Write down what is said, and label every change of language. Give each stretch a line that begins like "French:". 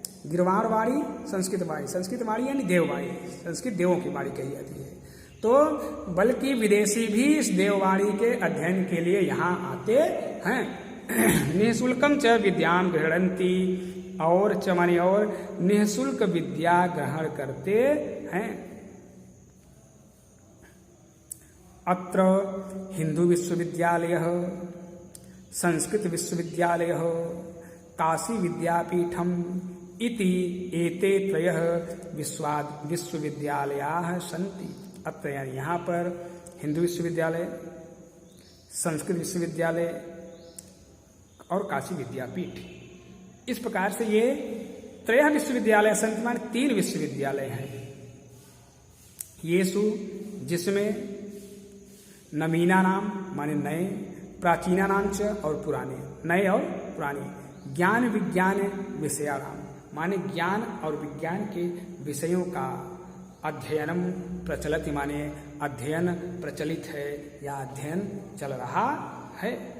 Hindi: गीर्वाणवाणी संस्कृत वाणी, संस्कृत वाणी यानी देववाणी, संस्कृत देवों की वाणी कही जाती है, तो बल्कि विदेशी भी इस देववाणी के अध्ययन के लिए यहाँ आते हैं।
Sanskrit: निःशुल्कम च विद्यां गृह्णन्ति,
Hindi: और च माने और, निःशुल्क विद्या ग्रहण करते हैं।
Sanskrit: अत्र हिंदू विश्वविद्यालयः, संस्कृत विश्वविद्यालयः, काशी विद्यापीठम् इति एते त्रयः विश्वविद्यालयाः सन्ति।
Hindi: अत्र यानी यहाँ पर हिंदू विश्वविद्यालय, संस्कृत विश्वविद्यालय और काशी विद्यापीठ, इस प्रकार से ये त्रयः विश्वविद्यालय संत माने 3 विश्वविद्यालय हैं। येषु, जिसमें नवीना नाम माने नए, प्राचीना नाम च और पुराने, नए और पुराने, ज्ञान विज्ञान विषयाणाम माने ज्ञान और विज्ञान के विषयों का अध्ययनम प्रचलति माने अध्ययन प्रचलित है या अध्ययन चल रहा है।